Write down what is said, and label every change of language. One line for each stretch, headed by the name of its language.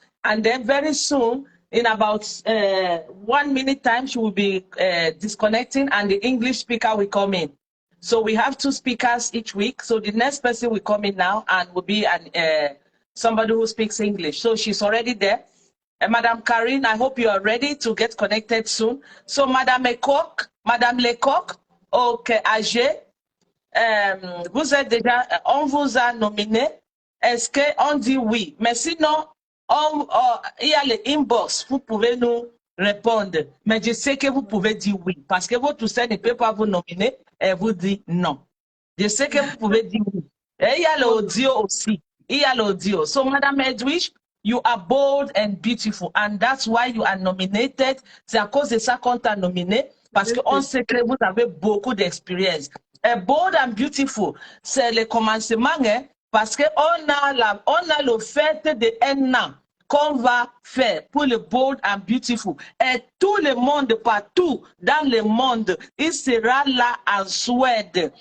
English: And then very soon, in about 1 minute time, she will be disconnecting and the English speaker will come in. So we have 2 speakers each week. So the next person will come in now and will be somebody who speaks English. So she's already there. Madame Karine, I hope you are ready to get connected soon.
French: So Madame Lecoq, ok, âgé, vous êtes déjà, on vous a nominé. Est-ce qu'on dit oui? Mais sinon, il y a les inbox, vous pouvez nous répondre. Mais je sais que vous pouvez dire oui, parce que votre sœur ne peut pas vous nominer et vous dit non. Je sais que vous pouvez dire oui. Et il y a l'audio aussi. Il y a l'audio.
English: So, Madame Edwige, you are bold and beautiful, and that's why you are nominated.
French: C'est à cause de ça qu'on t'a nominé, parce qu'on sait que vous avez beaucoup d'expérience. Bold and beautiful, c'est le commencement, hein, parce qu'on a le fait d'un an qu'on va faire pour le bold and beautiful. Et tout le monde, partout dans le monde, il sera là en Suède.